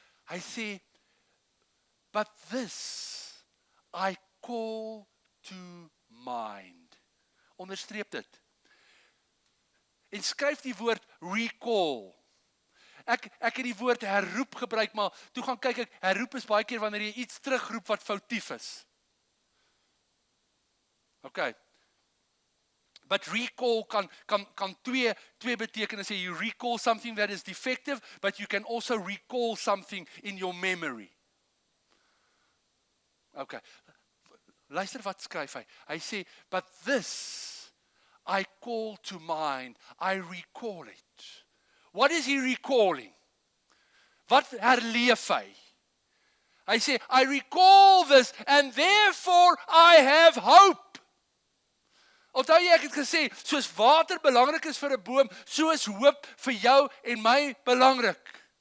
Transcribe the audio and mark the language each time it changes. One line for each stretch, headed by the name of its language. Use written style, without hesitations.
Afrikaans: Hy sê,
English: but this I call to mind.
Afrikaans: Onderstreep dit. En skryf die woord recall. Ek het die woord herroep gebruik, maar toe gaan kyk ek, herroep is baie keer wanneer jy iets terugroep wat foutief is.
English: Okay. But
Afrikaans: recall kan twee betekenis hê.
English: You recall something that is defective, but you can also recall something in your memory. Okay.
Afrikaans: Luister wat skryf hy. Hy sê,
English: but this I call to mind, I recall it. What is he recalling?
Afrikaans: Wat herleef hy? Hy sê,
English: I recall this and therefore I have hope.
Afrikaans: Onthou jy, ek het gesê, soos water belangrik is vir 'n boom, so is hoop vir jou en my belangrik.